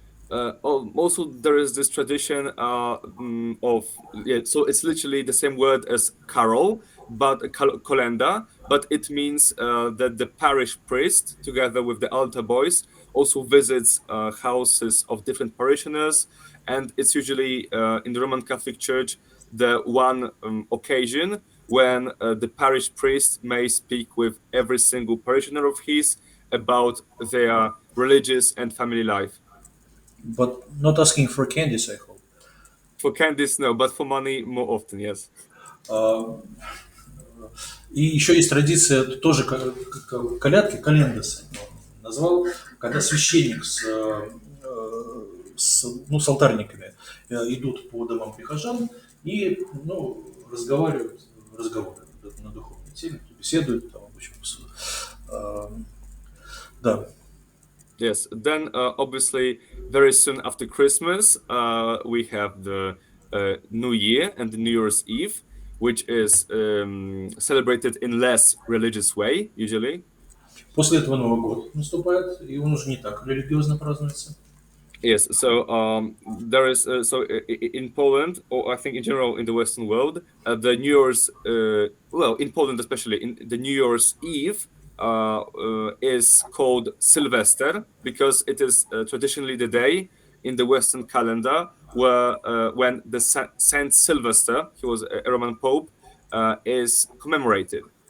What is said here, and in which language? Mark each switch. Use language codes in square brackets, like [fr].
[en] Also, there is this tradition so it's literally the same word as carol, but kolenda, but it means that the parish priest, together with the altar boys, also visits houses of different parishioners, and it's usually in the Roman Catholic Church the one occasion when the parish priest may speak with every single parishioner of his about their religious and family life. But not asking for candies, I hope. For candies, no, but for money more often, yes. [ru] А, И еще есть традиция, тоже колядки, календасы назвал, когда священник с алтарниками идут по домам прихожан и разговаривают на духовные темы, беседуют там, в общем, да. [en] Yes. Then, obviously, very soon after Christmas, we have the New Year and the New Year's Eve, which is celebrated in less religious way, usually. [ru] После этого Новый год наступает, и он уже не так религиозно празднуется. [en] Yes. So there is in Poland, or I think in general in the Western world, the New Year's, well, in Poland especially, in the New Year's Eve is called Sylvester because it is traditionally the day in the Western calendar where when the Saint Sylvester, he was a Roman Pope, is commemorated.